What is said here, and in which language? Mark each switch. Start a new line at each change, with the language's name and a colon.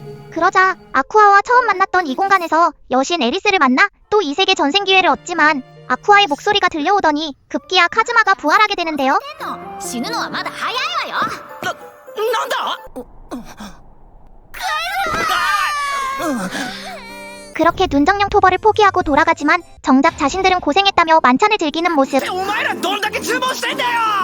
Korean: 그러자 아쿠아와 처음 만났던 이 공간에서 여신 에리스를 만나 또 이 세계 전생 기회를 얻지만 아쿠아의 목소리가 들려오더니 급기야 카즈마가 부활하게 되는데요.
Japanese: 死ぬのはまだ早いわよ。なんだ
Korean: 그렇게 눈정령 토벌을 포기하고 돌아가지만 정작 자신들은 고생했다며 만찬을 즐기는 모습.
Japanese: お前らどんだけ注文してんだよ